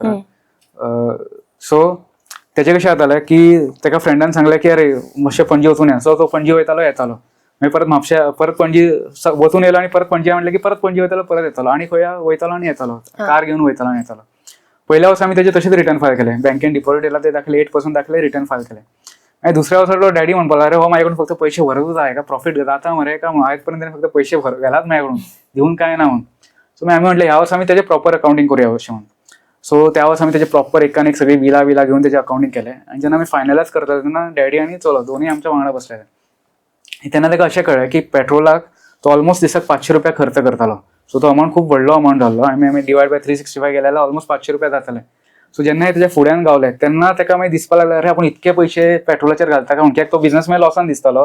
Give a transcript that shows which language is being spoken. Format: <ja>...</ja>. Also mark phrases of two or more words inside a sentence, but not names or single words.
<kok>सो तेचे कशें जातालें की ताका फ्रेंडान सांगलें की अरे मातशें पणजी वचून या. सो तो पणजी वयतालो येतालो. मागीर परत म्हापशा परत पणजी वचून येयलो आनी परत पणजी म्हटलें की परत पणजी वयतालो परत येतालो आनी खंय वयतालो आनी येतालो. कार घेवन वयतालो आनी येतालो. पहिल्या वर्सा आमी तेजे तशेंच रिटर्न फायल केले. बँकेन डिपॉझिट येयला ते दाखले 8% दाखले, रिटर्न फायल केले.</kok> <mr>आणि दुसऱ्या वर्सा तो डॅडी म्हणपाक अरे हो माझ्याकडून फक्त पैसे भरतच आहे का, प्रॉफिट जाता मरे का आयज पर्यंत फक्त पैसे घालात माझ्याकडून, देऊन काय ना म्हणून. सो आम्ही म्हटलं ह्या वर्षी आम्ही त्याचे प्रॉपर अकाउंटिंग करूया वर्षी म्हणून. सो त्या वर्षी आम्ही त्याचे प्रॉपर एकान एक सगळी बिला घेऊन त्याचे अकाउंटिंग केले.</mr> <kok>आणि जेन्ना आम्ही फायनलायज करता तेन्ना डॅडी आणि चलो दोन्ही आमच्या वांगडा बसलेले. तेन्ना ताका अशें कळ्ळें की पेट्रोलाक तो ऑलमोस्ट दिसाक 500 रुपया खर्च करतालो. सो तो अमाउंट खूप व्हडलो अमाउंट जाल्लो. आमी</kok> <en>divide by</en> <kok>365 गेले जाल्यार ऑलमोस्ट 500 रुपया जाताले. सो जेन्ना तेच्या फुड्यान गावले तेन्ना ताका मागीर दिसपाक लागले अरे आपण इतके पैसे पेट्रोलाचेर घालता काय, कित्याक तो बिझनेस मागीर लॉसान दिसतालो.</kok>